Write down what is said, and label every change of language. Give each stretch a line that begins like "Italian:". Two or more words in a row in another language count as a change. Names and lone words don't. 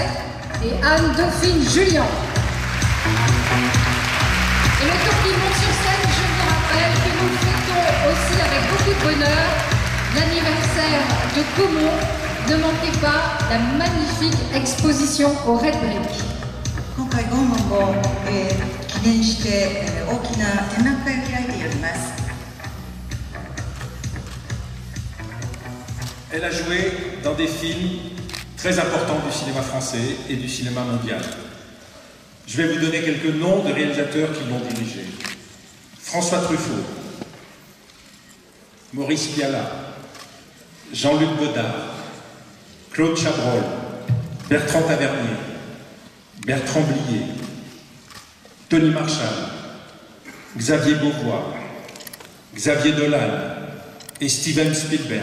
French: Et Anne-Dauphine Julien. Et le temps qu'ils montent sur scène, je vous rappelle que nous fêtons aussi avec beaucoup de bonheur l'anniversaire de Como. Ne manquez pas la magnifique exposition au Red Brick.
Japanese: 今回ゴーモンも、記念して、大きな展覧会を開いております。
French: Elle a joué dans des films très importants du cinéma français et du cinéma mondial. Je vais vous donner quelques noms de réalisateurs qui l'ont dirigé. François Truffaut, Maurice Pialat, Jean-Luc Godard, Claude Chabrol, Bertrand Tavernier, Bertrand Blier, Tony Marshall, Xavier Beauvois, Xavier Dolan et Steven Spielberg.